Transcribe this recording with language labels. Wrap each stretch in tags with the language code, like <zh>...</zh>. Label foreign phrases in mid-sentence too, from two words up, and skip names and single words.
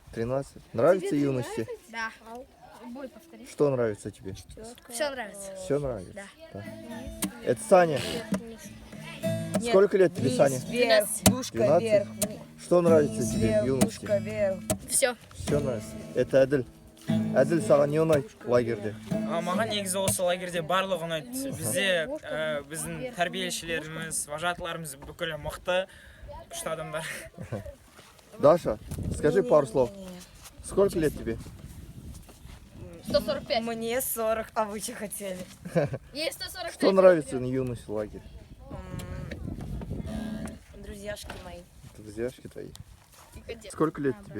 <ru>13. Нравится юности? Да. Что нравится тебе? Все нравится. Все нравится? Да. Это Саня. Сколько лет тебе, Саня? Вверх, душка 12? вверх. Что нравится тебе Вверх, в юности? душка вверх. Все. Все нравится. Это Әділ.</ru> <kk>Әділ, саған не ұнайды лагерьде? Маған негізі осы лагерьде барлығы ұнайды. Бізде біздің тәрбиешілеріміз, вожатыларымыз бүкілі мықты, күшті адамдар.</kk> <ru>Даша, скажи пару слов. Сколько лет тебе? 145. Мне 40, а вы что хотели? Есть 145. Что нравится на юность в лагере? Друзьяшки мои. Друзьяшки твои. Сколько лет тебе?</ru>